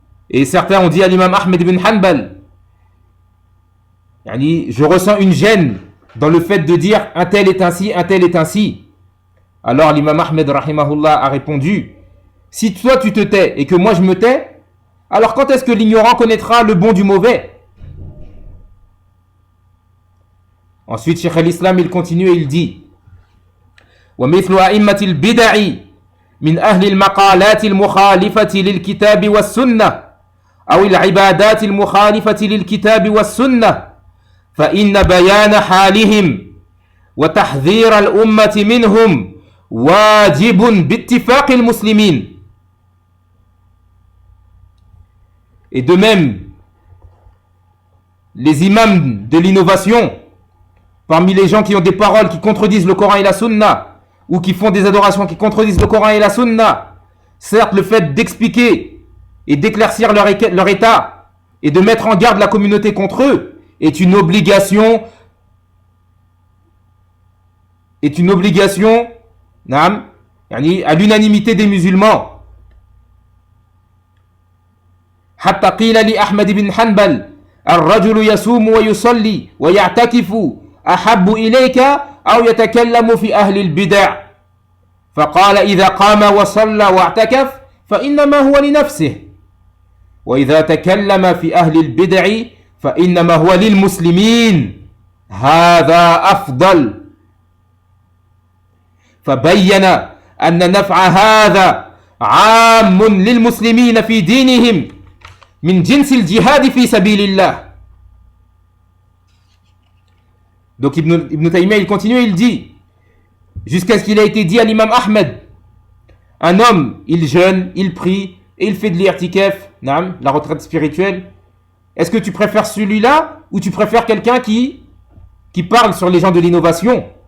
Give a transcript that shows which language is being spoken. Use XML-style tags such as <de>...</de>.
<fr>Et certains ont dit à l'imam Ahmed ibn Hanbal, je ressens une gêne dans le fait de dire un tel est ainsi, un tel est ainsi. Alors l'imam Ahmed rahimahullah a répondu, si toi tu te tais et que moi je me tais, alors quand est-ce que l'ignorant connaîtra le bon du mauvais? Ensuite Cheikh al-Islam il continue et il dit</fr> <ar>ومثل أئمة البدع من أهل المقالات المخالفة للكتاب والسنة أو العبادات المخالفة للكتاب والسنة فإن بيان حالهم وتحذير الأمة منهم واجب باتفاق المسلمين.</ar> <fr>Et de même, les imams de l'innovation, parmi les gens qui ont des paroles qui contredisent le Coran et la Sunna, ou qui font des adorations qui contredisent le Coran et la Sunna, certes le fait d'expliquer et d'éclaircir leur état et de mettre en garde la communauté contre eux est une obligation à l'unanimité des musulmans.</fr> <ar>حتى قيل لأحمد بن حنبل الرجل يصوم ويصلي ويعتكف أحب إليك أو يتكلم في أهل البدع فقال إذا قام وصلى واعتكف فإنما هو لنفسه وإذا تكلم في أهل البدع فإنما هو للمسلمين هذا أفضل. فبين أن نفع هذا عام للمسلمين في دينهم من جنس الجهاد في سبيل الله.</ar> <fr>Donc Ibn Taymiyyah il continue et il dit jusqu'à ce qu'il a été dit à l'imam Ahmed, un homme il jeûne, il prie et il fait de l'irtikaf, la retraite spirituelle. Est-ce que tu préfères celui-là ou tu préfères quelqu'un qui parle sur les gens de l'innovation?</fr>